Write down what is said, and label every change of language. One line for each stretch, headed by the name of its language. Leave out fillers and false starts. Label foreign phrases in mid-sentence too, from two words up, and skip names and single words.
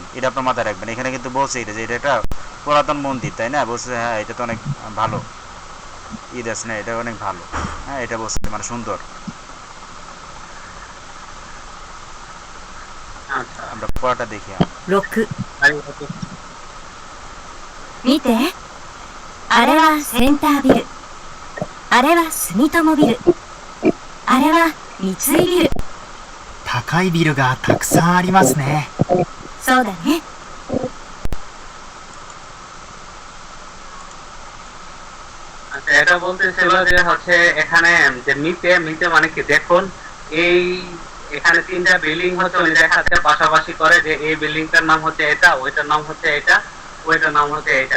Bangla: এটা আপনার মাথায় রাখবেন। এখানে কিন্তু বলছে এটা যে এটা একটা পুরাতন মন্দির, তাই না? বলছে হ্যাঁ এটা তো অনেক ভালো আছে না, এটা অনেক ভালো। হ্যাঁ, এটা বলছে মানে সুন্দর। আমরা পড়াটা দেখি আমরা।
Japanese: 6 見て、あれはセンタービル、あれは住友ビル、あれは三井ビル。高いビルがたくさんありますね。そうだね。
Bangla: আচ্ছা, এটা বলতেছিল যে হচ্ছে এখানে যে
Japanese: 見て 見て
Bangla: মানে কি দেখুন, এই এখানে তিনটা বিল্ডিং হচ্ছে উনি দেখাচ্ছে পাশাপাশি করে যে এই বিল্ডিংটার নাম হচ্ছে এটা, ওইটার নাম হচ্ছে এটা, ওইটার নাম হচ্ছে এটা।